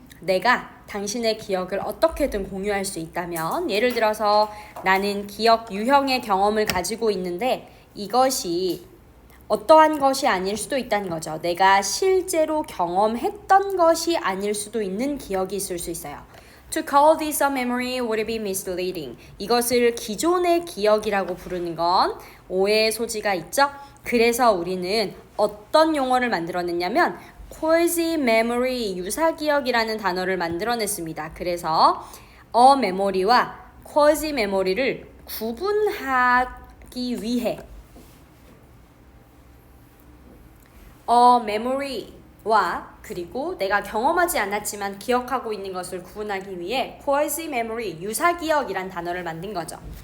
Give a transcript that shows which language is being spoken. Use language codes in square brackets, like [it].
[ko] 내가 당신의 기억을 어떻게든 공유할 수 있다면, 예를 들어서 나는 기억 유형의 경험을 가지고 있는데 이것이 어떠한 것이 아닐 수도 있다는 거죠. 내가 실제로 경험했던 것이 아닐 수도 있는 기억이 있을 수 있어요. [en] To call this a memory would be misleading. [ko] 이것을 기존의 기억이라고 부르는 건 오해의 소지가 있죠. 그래서 우리는 어떤 용어를 만들어냈냐면 quasi memory, 유사기억이라는 단어를 만들어냈습니다. 그래서 a memory와 quasi memory를 구분하기 위해 a memory와 그리고 내가 경험하지 않았지만 기억하고 있는 것을 구분하기 위해 quasi memory, 유사기억이란 단어를 만든 거죠.